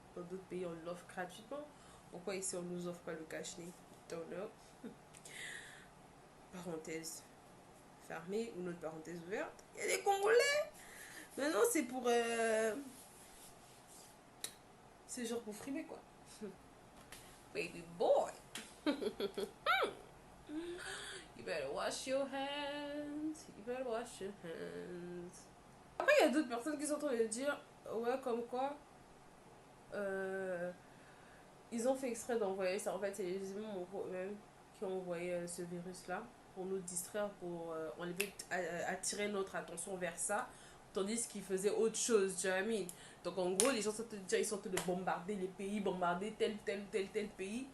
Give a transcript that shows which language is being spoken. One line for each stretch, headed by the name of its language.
French: Dans d'autres pays, on l'offre gratuitement. Pourquoi ici, on nous offre pas le cache-nez?
English: Don't know.
French: Parenthèse fermée ou notre parenthèse ouverte. Il y a des Congolais. Maintenant, c'est pour. C'est genre pour frimer, quoi.
English: Baby boy. You better wash your hands. You better wash your hands.
French: Après, il y a d'autres personnes qui sont en train de dire, ouais, comme quoi, ils ont fait exprès d'envoyer ça. En fait, c'est les humains eux-mêmes qui ont envoyé ce virus-là pour nous distraire, pour enlever, attirer notre attention vers ça, tandis qu'ils faisaient autre chose, tu vois, donc en gros, les gens sont déjà, ils sont en train de bombarder les pays, bombarder tel pays.